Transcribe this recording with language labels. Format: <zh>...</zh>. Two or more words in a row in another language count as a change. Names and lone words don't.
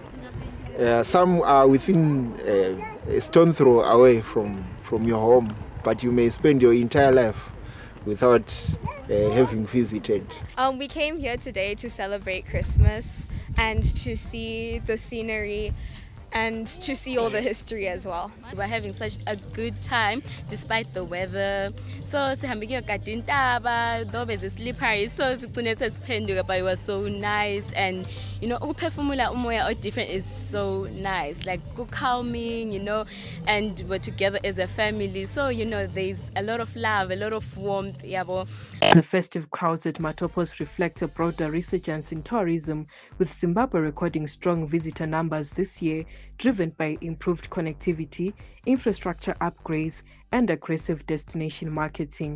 <en>Some are within a stone throw away from your home, but you may spend your entire life without having visited. We came here today to celebrate Christmas and to see the scenery and to see all the history as well. We're having such a good time despite the weather.</en> <nd>So sihambe kuyogada intaba,</nd> <en>though it's slippery,</en> <nd>so sigcine sesiphenduka,</nd> <en>but it was so nice. And you know,</en> <nd>ukuphefumula umoya</nd> <en>different is so nice, like calming, you know, and we're together as a family. So you know, there's a lot of love, a lot of warmth.</en> <nd>Yabo.</nd> <en>The festive crowds at Matopos reflect a broader resurgence in tourism, with Zimbabwe recording strong visitor numbers this year, driven by improved connectivity, infrastructure upgrades, and aggressive destination marketing.</en>